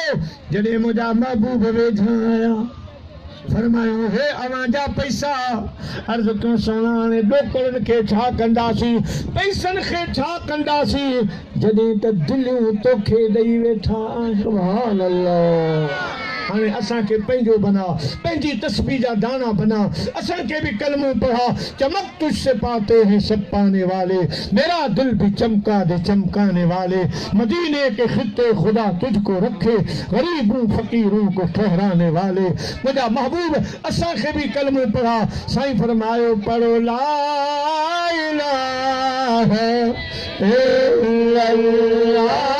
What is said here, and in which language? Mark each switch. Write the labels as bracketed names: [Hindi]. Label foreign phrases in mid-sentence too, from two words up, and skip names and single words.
[Sindhi] जॾहिं मुंहिंजा महबूब वेझा आया, फरमायो हे अवां जा पैसा, अर्ज़ कयो सोना हाणे ॾोकड़नि खे छा कंदासीं, पैसनि खे छा कंदासीं, जॾहिं त दिलियूं तोखे ॾेई वेठा। [Arabic] سبحان الله. [Sindhi] हाणे असांखे पंहिंजो बना, पंहिंजी तस्बीह जा दाना बना, असांखे बि कलमो पढ़ा। [Urdu] چمک تجھ سے پاتے ہیں سب پانے والے، میرا دل بھی چمکا دے چمکانے والے، مدینے کے خطے خدا تجھ کو رکھے، غریبوں فقیروں کو ٹھہرانے والے. [Sindhi] मुझा महबूब असांखे बि कलमो पढ़ा। साईं फरमायो पढ़ो [Arabic] لا إله إلا الله,